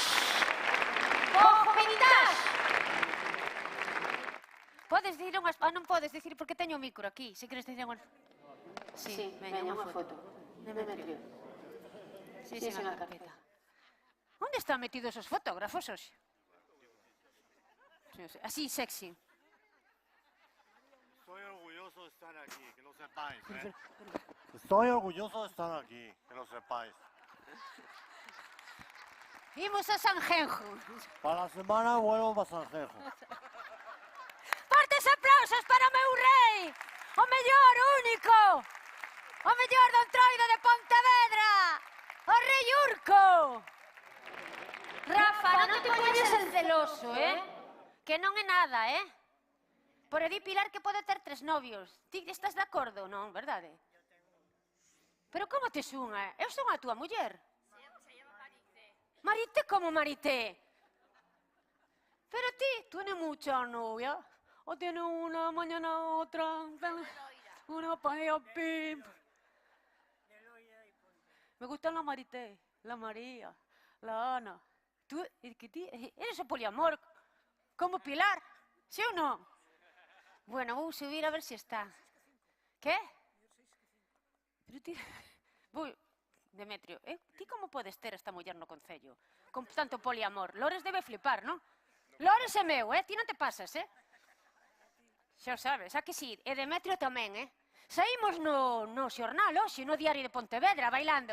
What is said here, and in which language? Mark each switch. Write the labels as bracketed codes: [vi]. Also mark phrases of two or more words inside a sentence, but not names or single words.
[gl] Ojo, vintage. Podes dicir unhas... non podes dicir porque teño o micro aquí. Se queres dicir unhas... Sí, veña unha foto. Demetrio. Sí, na carpeta. Onde están metidos os fotógrafos hoxe? Así, sexy. [es] Estoy orgulloso de estar aquí, que lo sepáis, Estoy orgulloso de estar aquí, que lo sepáis. [gl] Imos a Sanjenjo. [es] Para la semana vuelvo para Sanjenjo. [gl] Fortes aplausos para o meu rei, o mellor, único, o mellor do Entroido de Pontevedra, o rei Urco. Rafa, non te poñes [es] el celoso, [gl] Que non é nada, Por aí Pilar que pode ter 3 novios. Ti estás de acordo, non, verdade? Pero como tes unha? Eu son a túa muller. [es] Se llama Marité. Marité como Marité? Pero ti, tú tienes mucha novia. O tienes una, mañana otra. Una paella pimp. Me gustan la Marité, la María, la Ana. Tú, eres o poliamor, como Pilar, ¿sí o no? [gl] Bueno, vou subir a ver si está. ¿Qué? Pero ti... Demetrio, ti como podes ter esta muller no concello? Con tanto poliamor. Lores debe flipar, non? Lores é meu, ti non te pasas, Xa o sabes, a que si? E Demetrio tamén, Saímos no xornal hoxe, no Diario de Pontevedra, bailando.